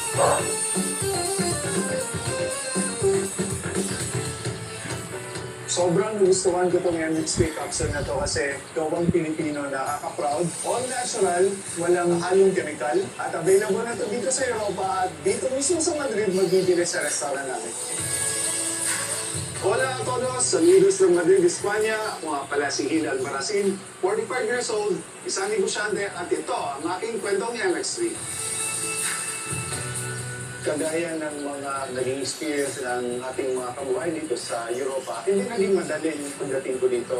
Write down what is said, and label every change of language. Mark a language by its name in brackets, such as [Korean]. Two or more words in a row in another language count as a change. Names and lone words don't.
[Filipino] Sobrang gustuhan ko itong MX3 capsule na to kasi gawang Pilipino, nakaka-proud, [English] all natural, [Filipino] walang halong chemical, at available na to dito sa Europa at dito mismo sa Madrid magbibili sa restaurant namin. [Spanish] Hola a todos, saludos from Madrid, España. [Filipino] Ako nga pala si Gil Albarracin, [English] 45 years old, [Filipino] isang negosyante at ito ang aking kwentong MX3. Kagaya ng mga naging experience ng ating mga kabuhay dito sa Europa, hindi naging madali yung pagdating ko dito.